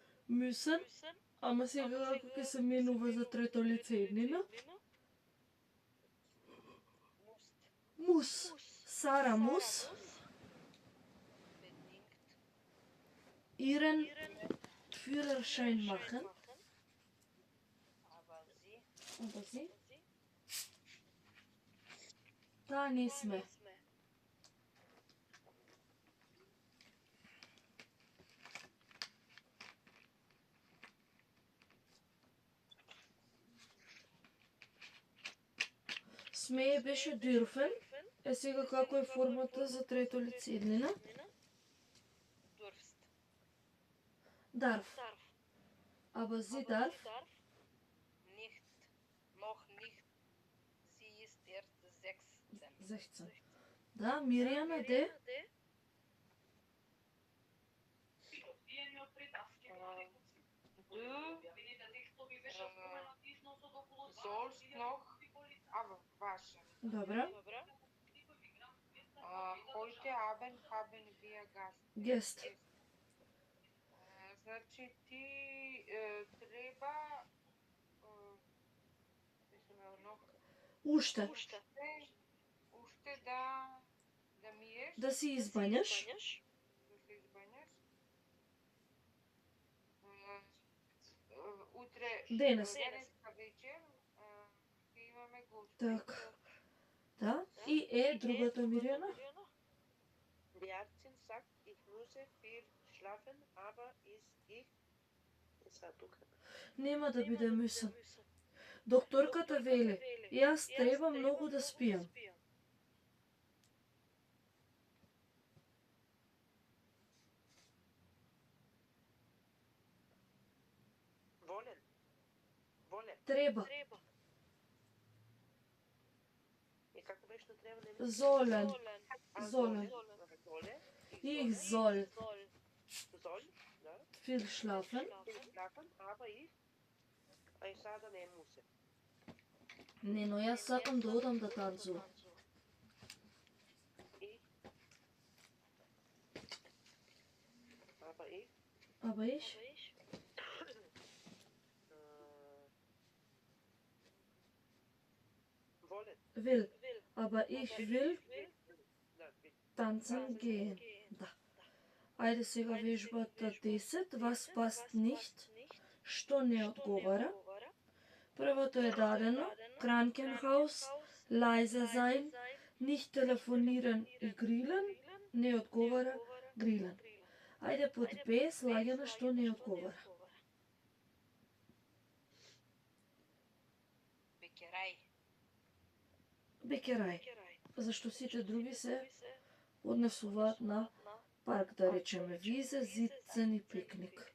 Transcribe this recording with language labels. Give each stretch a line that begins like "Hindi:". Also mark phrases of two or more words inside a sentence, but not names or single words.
Macedonian: Müssen, ама сега како ќе се менува за трето лице еднина.
German: Musst. Muss. Сара muss Bedingt. ihren Führerschein machen. Aber sie. Aber sie?
Macedonian: Da не сме. Смее беше dürfen. Е сега како е формата за трето лице еднина?
German: Durfst. Darf. Aber sie darf. Nicht. Noch nicht. Sie ist erst 16. 16.
Macedonian: Да, Мириана де?
German: Sollst noch, aber waschen.
Macedonian: Добра.
German: Heute Abend haben wir Gast. Гест.
Macedonian: Значи ти треба Уште. уште да миеш, Да си избањаш. да се избањаш. Утре Денеска вечер ќе имаме гости. Така. Да. И е другата Мириана?
German: Die Ärztin sagt, ich müsse viel schlafen, aber ich
Macedonian: Нема да биде müssen. Докторката вели, јас треба многу да спијам.
German: Wollen. Wollen.
Macedonian: Треба. И како беше на треба немски?
German: Sollen. Sollen. Solle. Ich soll Soll, да. viel schlafen. Schlafen, aber ich
Macedonian: sada не мусе. Не, но јас сакам да одам да танцувам.
German: Aber ich Aber ich? wollen. Will. Aber ich will
Macedonian: Да,
German: tanzen gehen.
Macedonian: Да. Ајде сега вежбата 10.
German: Was passt nicht?
Macedonian: Што не одговара? Првото е дадено.
German: Krankenhaus, leise sein, nicht telefonieren и grillen.
Macedonian: Не одговара grillen. Ајде под Б слагаме што не одговара.
German: Бекерай. Бекерај.
Macedonian: Зашто сите други се однесуваат на парк, да речеме
German: Wiese, sitzen
Macedonian: и пикник.